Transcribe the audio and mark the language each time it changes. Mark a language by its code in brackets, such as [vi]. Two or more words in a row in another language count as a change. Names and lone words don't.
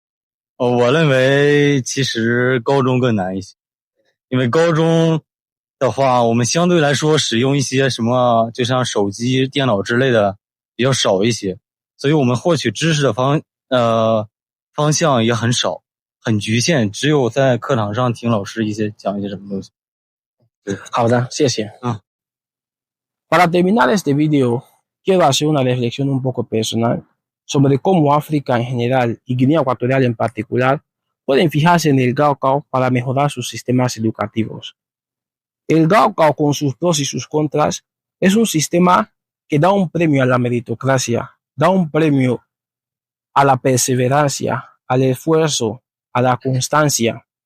[zh] 我认为其实高中更难一些，因为高中的话，我们相对来说使用一些什么，就像手机、电脑之类的比较少一些，所以我们获取知识的方向也很少，很局限，只有在课堂上听老师讲一些什么东西。好的，谢谢。 [es] Para terminar este video, quiero hacer una reflexión un poco personal sobre cómo África en general y Guinea Ecuatorial en particular pueden fijarse en el Gaokao para mejorar sus sistemas educativos. El Gaokao, con sus pros y sus contras, es un sistema que da un premio a la meritocracia, da un premio a la perseverancia, al esfuerzo, a la constancia.